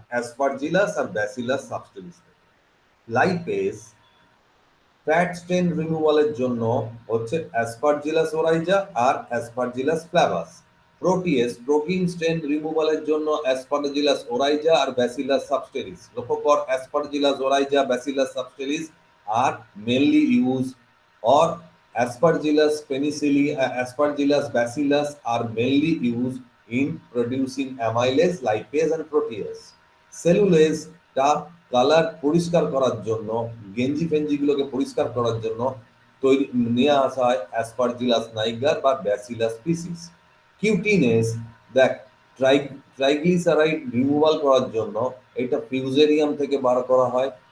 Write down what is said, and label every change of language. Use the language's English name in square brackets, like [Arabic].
[Bangla] Aspergillus আর bacillus substance. Lipase fat স্টেন রিমুভালের জন্য হচ্ছে Aspergillus ওরাইজা আর Aspergillus ফ্ল্যাভাস। প্রোটিয়েস protein স্টেন রিমুভালের জন্য অ্যাসপারজিলাস ওরাইজা আর ব্যাসিলাস সাবস্টেরিস। লক্ষ্য কর, Aspergillus ওরাইজা, bacillus সাবস্টেরিস আর mainly use, [English] or Aspergillus penicilli, Aspergillus bacillus are mainly used in producing amylase, lipase and protease. [Bangla] সেলুলোজটা colour পরিষ্কার করার জন্য, গেঞ্জি ফেঞ্জি গুলোকে পরিষ্কার করার জন্য তৈরি নিয়ে আসা হয় অ্যাসপারজিলাস নাইগার বা ব্যাসিলাস স্পিসিস। কিউটিনেস দেখ, ট্রাইগ্লিসারাইড রিমুভাল করার জন্য এটা ফিউজেরিয়াম থেকে বার করা হয়।